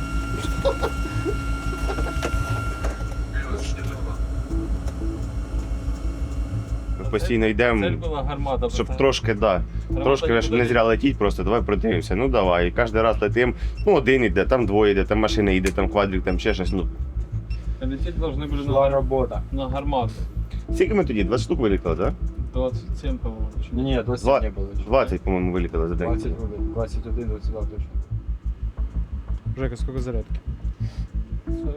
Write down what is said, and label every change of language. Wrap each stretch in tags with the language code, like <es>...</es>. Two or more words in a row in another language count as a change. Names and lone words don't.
<uk>Ми постійно йдемо, щоб трошки, трошки, щоб не зря летіть, просто давай продивимося. Ну давай. І кожен раз летимо, один йде, там двоє йде, там машина йде, там квадрик, там ще щось.</uk> <ru>Лететь должны были</ru> <uk>Робота. на гармату. Скільки ми тоді? 20 штук вилітали, так?</uk> <ru>27, по-моему.</ru> <uk>Ні, 20 не було. 20, по-моєму, вилітали за день. 21, 22 точно. Жека,</uk> <ru>сколько зарядки? 40%.</ru>